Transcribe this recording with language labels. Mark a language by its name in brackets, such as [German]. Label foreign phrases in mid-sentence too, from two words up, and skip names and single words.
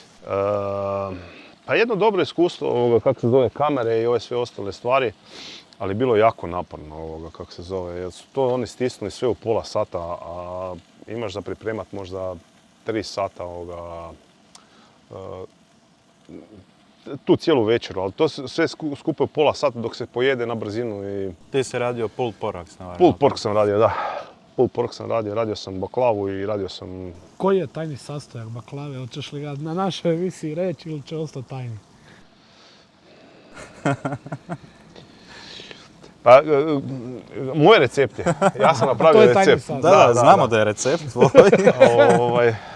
[Croatian] Pa jedno dobro iskustvo, kako se zove, kamere i ove sve ostale stvari, ali bilo jako naporno, kako se zove, jer su to oni stisnuli sve u pola sata, a imaš za pripremat možda 3 sata tu cijelu večeru, ali to sve skupo u pola sata dok se pojede na brzinu i... Ti si radio [English] pulled pork, Pulled pork [Croatian] sam radio, da. [English] Pulled pork [Croatian] sam radio sam baklavu i radio sam... Koji je tajni sastojak baklave? Hoćeš li ga na našoj emisiji reći ili će ostati tajni? Pa, moj recept je. Ja sam napravio recept. Da, znamo da je recept tvoj.